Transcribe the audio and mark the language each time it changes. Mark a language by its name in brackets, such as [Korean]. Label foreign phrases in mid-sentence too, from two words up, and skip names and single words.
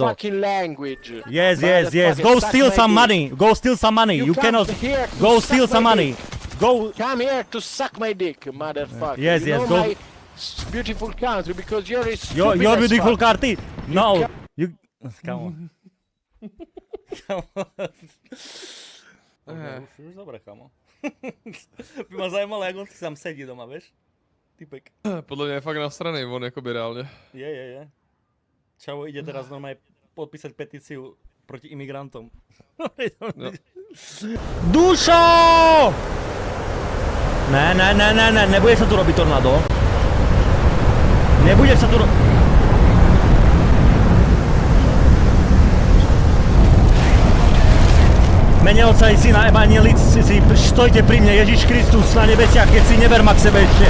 [English] fucking language. Yes. Motherfucker, Go suck steal my some dick. money. Go steal some money. You You come cannot. here to Go suck steal my some money. dick. Go. Come here to suck my dick, motherfucker. Yes, you yes, know go- my beautiful country because you're a stupid Your as beautiful fuck. karty. No. You. Come on. [Slovak] Už dobre, kamo. [Czech] By ma zajímalo, jak on si sám sedí doma, vieš? Typek. Podle mě je fakt nasranej, on jakoby reálně. Je. [Slovak] Čavo ide teraz normálne podpísať petíciu proti imigrantom. No. Dušo! Ne, nebude sa tu robiť tornádo. Nebude sa tu robiť... Mene Otca i Syna, Evangelic, stojte pri mne, Ježiš Kristus na nebesiach, keď si neber ma k sebe ešte.